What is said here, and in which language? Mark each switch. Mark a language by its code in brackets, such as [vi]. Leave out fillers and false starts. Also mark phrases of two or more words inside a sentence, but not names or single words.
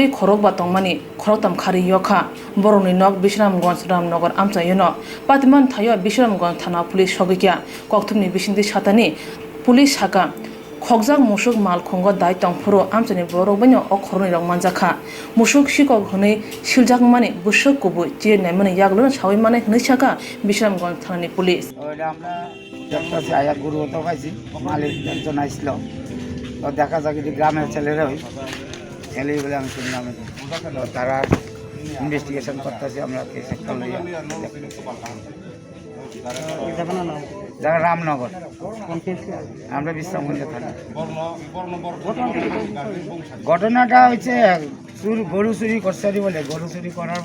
[trp] khorok ba tongmani khorotam khari yokha boroni nok Bisramganj Ramnagar amcha yono patman thayo Bisramganj thana police sogikya Koktwmni bisingdi satani police haka khokjak musuk mal khongo dai tongphuro amchani borok banyo okhoroni rok manjakha musuk sikok honi siljak mani busuk kubu che naimani yaglon shawi mane hnisaka Bisramganj thanani police [bn] দেখতেছি আয়া গরু তো পাইছি মালিক একজন আসলো তো দেখা যাক এটি গ্রামের ছেলেরা ওই ছেলেই বলে আমি শুনলাম তো তারা ইনভেস্টিগেশন করতেছি আমরা কেস একটা লইয়া জায়গা রামনগর আমরা বিশ্রামগঞ্জে থাকি ঘটনাটা হচ্ছে গরু চুরি করছে বলে গরু চুরি করার